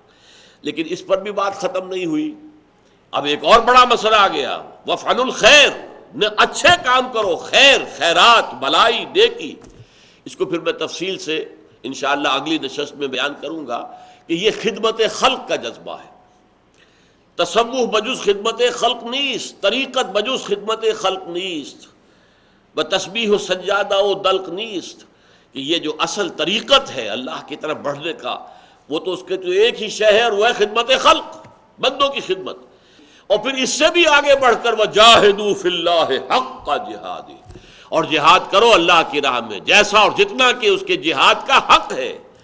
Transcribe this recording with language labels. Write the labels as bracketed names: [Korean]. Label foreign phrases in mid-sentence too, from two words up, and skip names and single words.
[Urdu] لیکن اس پر بھی بات ختم نہیں ہوئی، اب ایک اور بڑا مسئلہ آ گیا، [Arabic] وفعلوا الخیر، [Urdu] اچھے کام کرو، خیر، خیرات، بلائی، نیکی۔ اس کو پھر میں تفصیل سے انشاءاللہ اگلی نشست میں بیان کروں گا کہ یہ خدمت خلق کا جذبہ ہے۔ [Persian] تصوف بجز خدمت خلق نیست، طریقت بجز خدمت خلق نیست، بتسبیح و سجادہ و دلق نیست، [Urdu] کہ یہ جو اصل طریقت ہے اللہ کی طرف بڑھنے کا، وہ تو اس کے تو ایک ہی شے ہے، اور وہ ہے خدمت خلق، بندوں کی خدمت۔ اور پھر اس سے بھی آگے بڑھ کر [Arabic] وجاہدوا فی اللہ حق جہادہ، [Urdu] اور جہاد کرو اللہ کی راہ میں جیسا اور جتنا کہ اس کے جہاد کا حق ہے۔